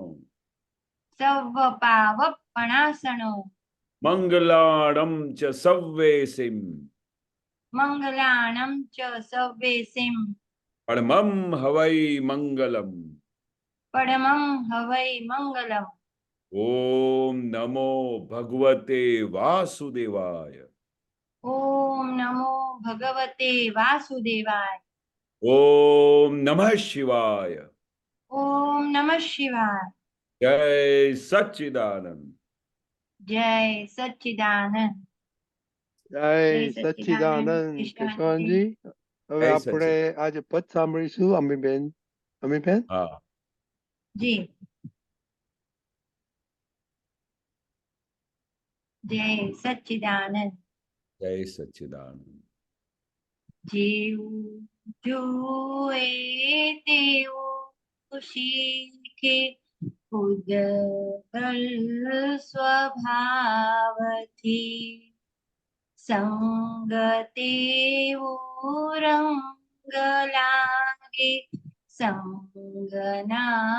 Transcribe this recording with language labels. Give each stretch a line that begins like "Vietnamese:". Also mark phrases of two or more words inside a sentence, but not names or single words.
Prakrit languages: સવ પાવપણાસણો. મંગલાણમ ચ સવ્વેસિમ. મંગલાણમ ચ સવ્વેસિમ. પરમમ હવૈ મંગલમ. પરમં હવૈ મંગલમ.
Sanskrit: ओम नमो भगवते वासुदेवाय। ओम नमो भगवते वासुदेवाय। ओम नमः शिवाय। ओम नमः शिवाय।
Gujarati: જય સચ્ચિદાનંદ। જય સચ્ચિદાનંદ। જય જય સચ્ચિદાનંદ સચ્ચિદાનંદ કેશવાનંદજી। કેશવાનજી. હવે जय આપણે सच्चिदानंद। આજે પદ સાંભળીશું અમીબેન. અમીબેન, हाँ, જી. જય સચ્ચિદાનંદ। જય સચ્ચિદાનંદ। જેવું જુએ તેવું શીખે ઉદગલ સ્વભાવથી સંગ તેવો રંગ લાગે સંગના